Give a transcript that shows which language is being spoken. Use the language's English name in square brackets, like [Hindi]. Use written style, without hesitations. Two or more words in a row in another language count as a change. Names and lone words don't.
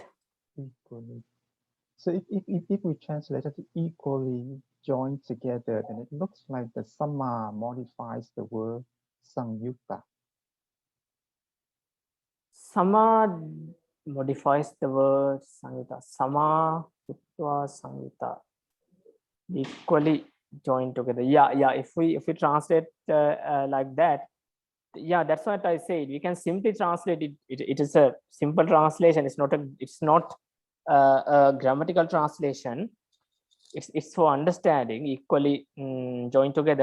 [English] Equally. So if we translate it equally joined together, then it looks like the Samma modifies the word Sangyukta. Sama modifies the word sangyuta. [Pali] Sama, huttva, sangyuta. [English] Equally joined together. Yeah. If we translate like that, yeah, that's what I said. We can simply translate it. It is a simple translation. It's not a grammatical translation. It's for understanding, equally joined together.